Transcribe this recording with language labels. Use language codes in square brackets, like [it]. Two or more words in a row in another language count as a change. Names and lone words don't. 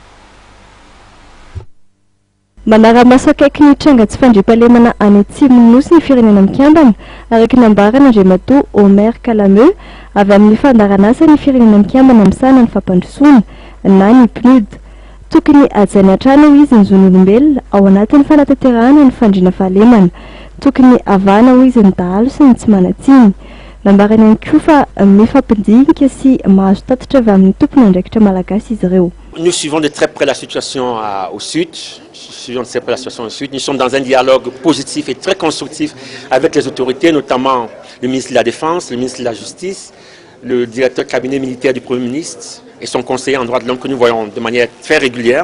[mg] Manara-maso akaiky ny tranga tsy fandriam-pahalemana any Atsimo-Nosy ny firenena mikambana araka ny ambarana Andriamatoa Omer Kalameux avy amin'ny fandaharan'asa ny firenena mikambana misahana ny fampandrosoana na ny PNUD. Tokony hajaina hatrany izy ny zon'olombelona ao anatin'ny fanatanterahana ny fandriana fahalemana. Tokony havana ho izy ny dahalo sy ny tsy manatsiny. Nambarana ihany koa fa mifampidinika sy mahazo tatitra avy amin'ny tompony andraikitra malagasy izy ireo. [fr] Nous suivons de très près la situation au sud. Nous sommes dans un dialogue positif et très constructif avec les autorités, notamment le ministre de la Défense, le ministre de la Justice, le directeur de cabinet militaire du Premier ministre et son conseiller en droits de l'homme que nous voyons de manière très régulière.